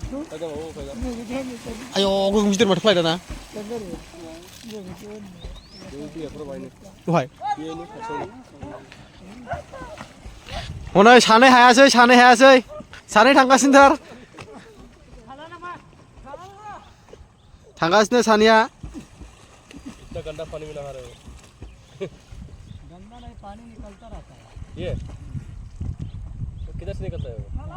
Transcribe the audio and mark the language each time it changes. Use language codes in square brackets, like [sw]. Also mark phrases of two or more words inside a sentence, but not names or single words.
[brx] आय' गोगोम गिदिर माथो फ्लाइटआ ना दहाय हनै सानै हायासै सानै थांगासिनोथार थांगासिनो सानैया [hi] गंदा पानी में नहा रहे हो गंदा नहीं पानी निकलता रहता है ये तो किधर से निकलता है वो